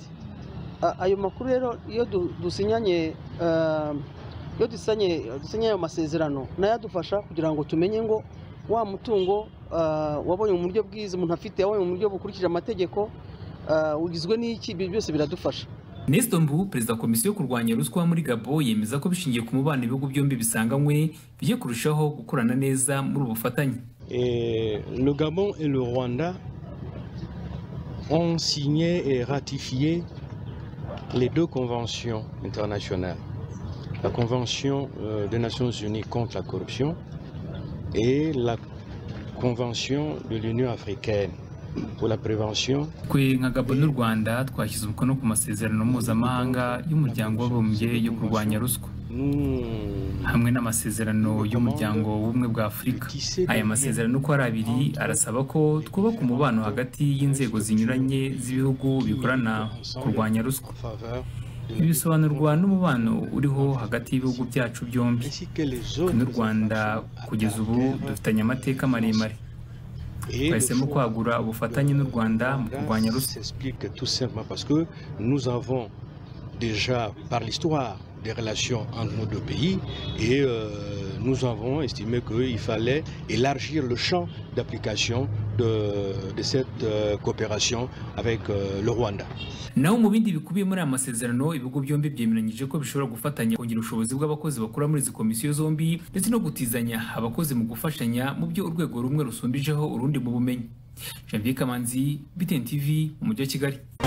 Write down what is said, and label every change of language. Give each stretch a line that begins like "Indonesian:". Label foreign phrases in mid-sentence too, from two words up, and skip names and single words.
Kinyarwanda: Ayo makuru rero iyo dusinyanye ayo masezerano nayo adufasha kugira ngo tumenye ngo wa mutungo wabonye mu buryo bwiza umuntu afite, wabonye mu buryo bukurikije amategeko ugizwe n'iki, byose biradufasha. Nestor Mbu, perezida wa Komisiyo yo kurwanya ruswa muri Gabo, yemeza ko bishingiye ku mubano ibihugu byombi bisanganywe bigiye kurushaho gukorana neza muri ubu bufatanye.
French: Le Gabon et le Rwanda ont signé et ratifié les deux conventions internationales. La Convention des Nations Unies contre la corruption et la Convention de l'Union africaine pour la prévention.
Kinyarwanda: Kwe nka Gabo n'u Rwanda twashyize umukono ku masezerano mpuzamahanga y'umuryango w'abibumbye yo kurwanya ruswa hamwe n'amasezerano y'umuryango w'ubumwe bwa Afurika. Aya masezerano uko ari abiri arasaba ko twubaka umubano hagati y'inzego zinyuranye z'ibihugu bikorana kurwanya ruswa. Ibi bisobanurwa n'umubano uriho hagati y'ibihugu byacu byombi. N'u Rwanda kugeza ubu dufitanye amateka maremare. Twahisemo kwagura ubufatanye n'u Rwanda mu kurwanya ruswa.
French: Tout simplement parce que nous avons déjà par l'histoire des relations entre nos deux pays et nous avons estimé qu'il fallait élargir le champ d'application de cette coopération avec le Rwanda.
Kinyarwanda: Naho mu bindi bikubiye muri aya masezerano ibigo byombi byemeranyije ko bishobora gufatanya kongera ubushobozi bw'abakozi bakora muri izi komisiyo zombi ndetse no gutizanya abakozi mu gufashanya mu byo urwego rumwe rusumbijeho urundi mu bumenyi. Janvier Kamanzi, BTN TV, mu mujyi wa Kigali.